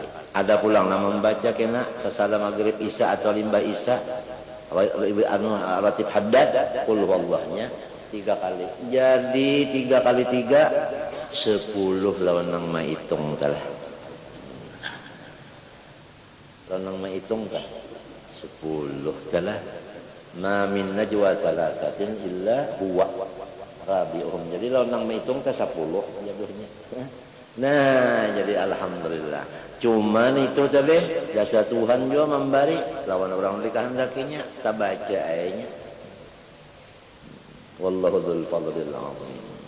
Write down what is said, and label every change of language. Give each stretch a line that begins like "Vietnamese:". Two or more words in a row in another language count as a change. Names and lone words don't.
Banjar: Ada pulang nama membaca kena sesala maghrib isya atau limbah isya ratib haddad Qul huwallahnya 3 kali. Jadi 3 kali 3 10 lawan nang maitung telah. Lawan nang maitung kan 10 telah.
Arabic: ما من نجوى ثلاثة إلا هو رابعهم.
Banjar: Jadi lawan nang maitung teh 10 jadinya. Nah, jadi alhamdulillah. Cuman itu tadi jasa Tuhan juga memberi lawan orang dikehendakinya tak baca ayatnya.
Arabic: والله ذو الفضل العظيم.